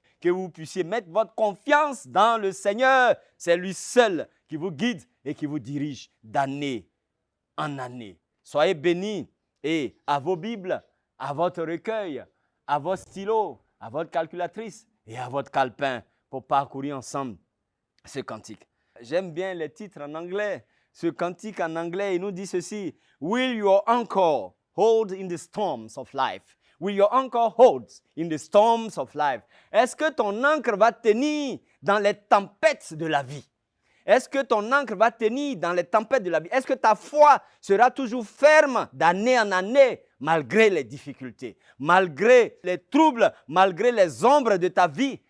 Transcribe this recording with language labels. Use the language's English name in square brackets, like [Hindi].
[French] Que vous puissiez mettre votre confiance dans le Seigneur. C'est lui seul qui vous guide et qui vous dirige d'année en année. Soyez bénis et à vos Bibles, à votre recueil, à vos stylos, à votre calculatrice et à votre calepin pour parcourir ensemble ce cantique. J'aime bien les titres en anglais. Ce cantique en anglais, il nous dit ceci. [English] Will your anchor hold in the storms of life? Will your anchor hold in the storms of life? [French] Est-ce que ton ancre va tenir dans les tempêtes de la vie? Est-ce que ton ancre va tenir dans les tempêtes de la vie? Est-ce que ta foi sera toujours ferme d'année en année malgré les difficultés, malgré les troubles, malgré les ombres de ta vie?